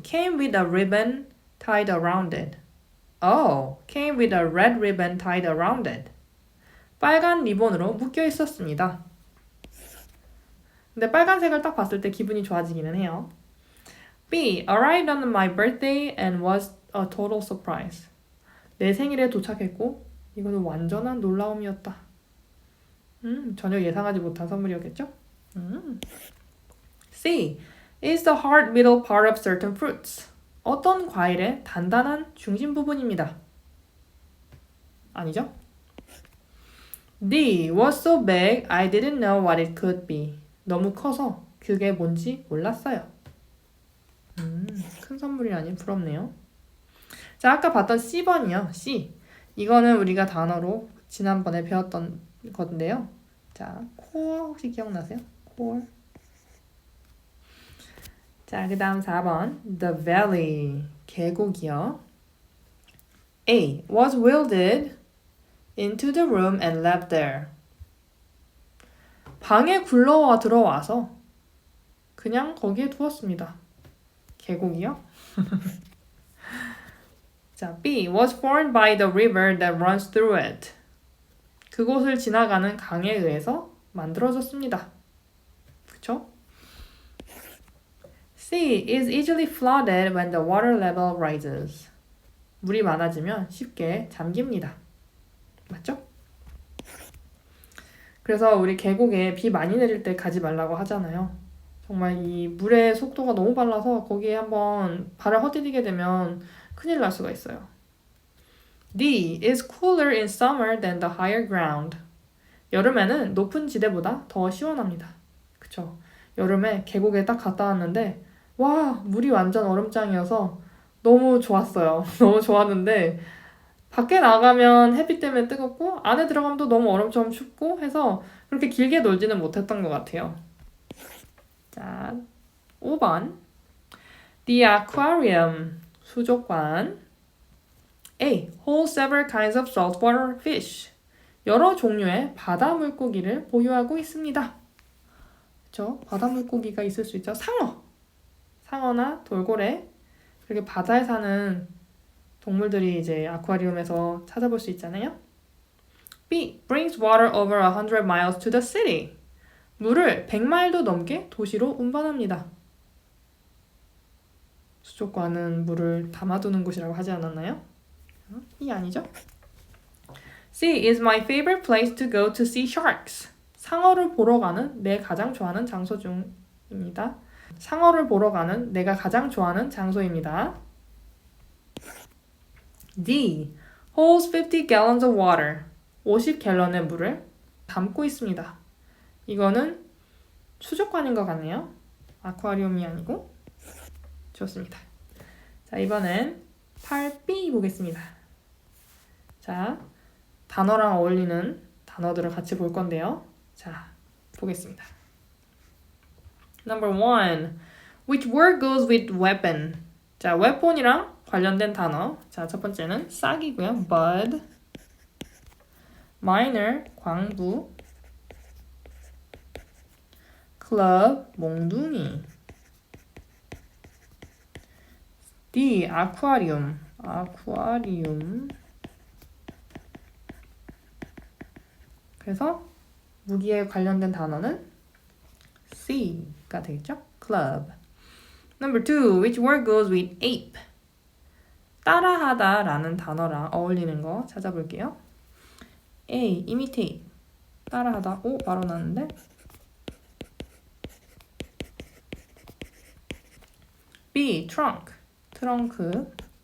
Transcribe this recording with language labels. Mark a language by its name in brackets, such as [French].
[English] Came with a ribbon tied around it. Oh, came with a red ribbon tied around it. [Korean] 빨간 리본으로 묶여 있었습니다. 근데 빨간색을 딱 봤을 때 기분이 좋아지기는 해요. [English] B. Arrived on my birthday and was a total surprise. [Korean] 내 생일에 도착했고 이거는 완전한 놀라움이었다. 전혀 예상하지 못한 선물이었겠죠? [English] C. Is the hard middle part of certain fruits. [Korean] 어떤 과일의 단단한 중심 부분입니다. 아니죠? D. [English] Was so big I didn't know what it could be. [Korean] 너무 커서 그게 뭔지 몰랐어요. 큰 선물이라니 부럽네요. 자, 아까 봤던 C번이요. C. 이거는 우리가 단어로 지난번에 배웠던 건데요. 자, core 혹시 기억나세요? [English] core. [Korean] 자, 그 다음 4번. [English] The valley. [Korean] 계곡이요. A. [English] Was wheeled into the room and left there. [Korean] 방에 굴러와 들어와서 그냥 거기에 두었습니다. 계곡이요? 자, B. [English] Was formed by the river that runs through it. [Korean] 그곳을 지나가는 강에 의해서 만들어졌습니다. 그쵸? [English] C. Is easily flooded when the water level rises. [Korean] 물이 많아지면 쉽게 잠깁니다. 맞죠? 그래서 우리 계곡에 비 많이 내릴 때 가지 말라고 하잖아요. 정말 이 물의 속도가 너무 빨라서 거기에 한번 발을 헛디디게 되면 큰일 날 수가 있어요. [English] D. Is cooler in summer than the higher ground. [Korean] 여름에는 높은 지대보다 더 시원합니다. 그쵸? 여름에 계곡에 딱 갔다 왔는데 와, 물이 완전 얼음장이어서 너무 좋았어요. 너무 좋았는데 밖에 나가면 햇빛 때문에 뜨겁고 안에 들어가면 또 너무 얼음처럼 춥고 해서 그렇게 길게 놀지는 못했던 것 같아요. 자, 5번. [English] The aquarium. [Korean] 수족관. A. [English] Holds several kinds of saltwater fish. [Korean] 여러 종류의 바다 물고기를 보유하고 있습니다. 그렇죠? 바다 물고기가 있을 수 있죠. 상어나 돌고래. 그렇게 바다에 사는 동물들이 이제 아쿠아리움에서 찾아볼 수 있잖아요. [English] B. Brings water over 100 miles to the city. [Korean] 물을 100마일도 넘게 도시로 운반합니다. 수족관은 물을 담아두는 곳이라고 하지 않았나요? 이 아니죠? C. [English] Is my favorite place to go to see sharks. [Korean] 상어를 보러 가는 내 가장 좋아하는 장소 중입니다. 상어를 보러 가는 내가 가장 좋아하는 장소입니다. [English] D. Holds 50 gallons of water. [Korean] 50갤런의 물을 담고 있습니다. 이거는 수족관인 것 같네요. 아쿠아리움이 아니고. 좋습니다. 자, 이번엔 8B 보겠습니다. 자, 단어랑 어울리는 단어들을 같이 볼 건데요. 자, 보겠습니다. [English] Number 1. Which word goes with weapon? [Korean] 자, weapon이랑 관련된 단어. 자, 첫 번째는 싹이고요. bud. minor, 광부. club, 몽둥이. D, 아쿠아리움, 아쿠아리움. 그래서 무기에 관련된 단어는 C가 되겠죠? [English] club. Number 2, which word goes with ape? [Korean] 따라하다 라는 단어랑 어울리는 거 찾아볼게요. A, imitate. 따라하다. 오, 바로 나왔는데. B, trunk. 트렁크.